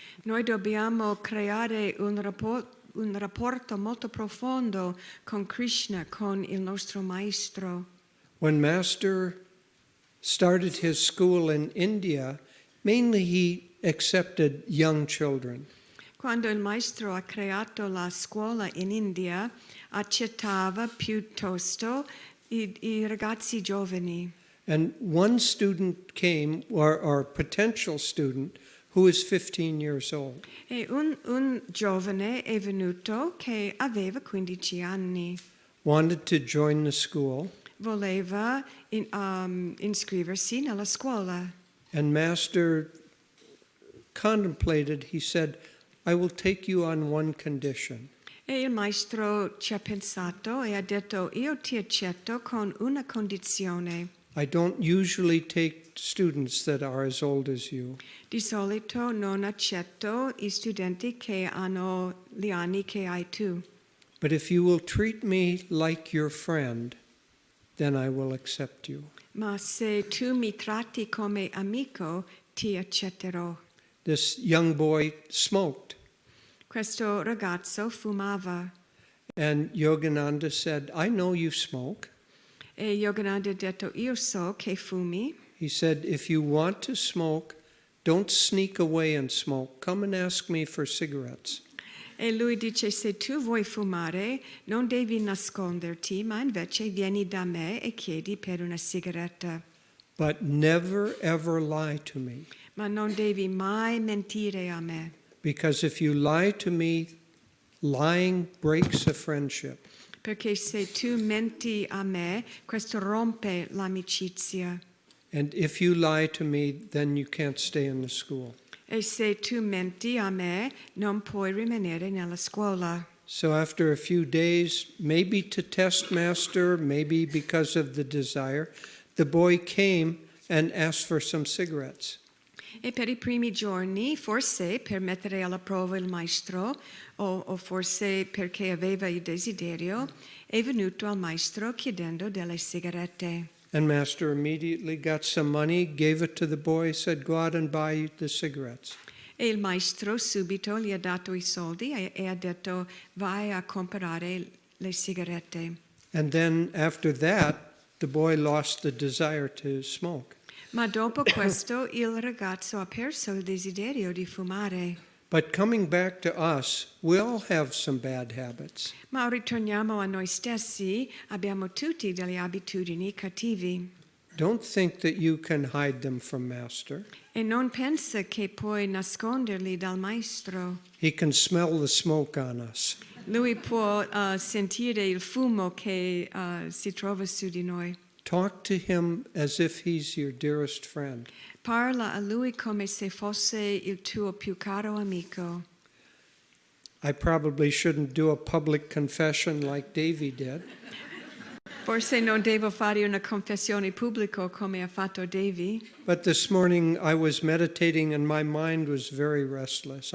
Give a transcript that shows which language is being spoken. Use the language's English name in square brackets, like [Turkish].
[Italian] Noi dobbiamo creare un rapporto molto profondo con Krishna, con il nostro Maestro. [English] When Master started his school in India, mainly he accepted young children. [Italian] Quando il Maestro ha creato la scuola in India, accettava piuttosto i ragazzi giovani. [English] And one student came, or potential student, who is 15 years old. [Italian] E un giovane è venuto che aveva 15 anni. [English] Wanted to join the school, [Italian] voleva iscriversi nella scuola. [English] And Master contemplated, he said, I will take you on one condition. [Italian] E il maestro ci ha pensato e ha detto, io ti accetto con una condizione. [English] I don't usually take students that are as old as you. [Italian] Di solito non accetto I studenti che hanno gli anni che hai tu. [English] But if you will treat me like your friend, then I will accept you. [Italian] Ma se tu mi tratti come amico, ti accetterò. [English] This young boy smoked. [Italian] Questo ragazzo fumava. [English] And Yogananda said, I know you smoke. [Italian] E Yogananda ha detto, io so che fumi. [English] He said, if you want to smoke, don't sneak away and smoke. Come and ask me for cigarettes. [Italian] E lui dice, se tu vuoi fumare, non devi nasconderti, ma invece vieni da me e chiedi per una sigaretta. [English] But never ever lie to me. [Italian] Ma non devi mai mentire a me. [English] Because if you lie to me, lying breaks a friendship. [Italian] Perché se tu menti a me, questo rompe l'amicizia. [English] And if you lie to me, then you can't stay in the school. [Italian] E se tu menti a me, non puoi rimanere nella scuola. [English] So after a few days, maybe to test Master, maybe because of the desire, the boy came and asked for some cigarettes. [Italian] E per I primi giorni, forse per mettere alla prova il maestro, o forse perché aveva il desiderio, è venuto al maestro chiedendo delle sigarette. [English] And Master immediately got some money, gave it to the boy, said, go out and buy the cigarettes. [Italian] E il maestro subito gli ha dato I soldi e ha detto, vai a comprare le sigarette. [English] And then after that, the boy lost the desire to smoke. [Italian] Ma dopo questo il ragazzo ha perso il desiderio di fumare. [English] But coming back to us, we all have some bad habits. [Italian] Ma ritorniamo a noi stessi, abbiamo tutti delle abitudini cattivi. [English] Don't think that you can hide them from Master. [Italian] E non pensa che puoi nasconderli dal maestro. [English] He can smell the smoke on us. [Italian] Lui può sentire il fumo che si trova su di noi. [English] Talk to him as if he's your dearest friend. [Italian] Parla a lui come se fosse il tuo più caro amico. [English] I probably shouldn't do a public confession like Devi did. [Italian] Forse non devo fare una confessione pubblica come ha fatto Devi. [English] But this morning I was meditating and my mind was very restless.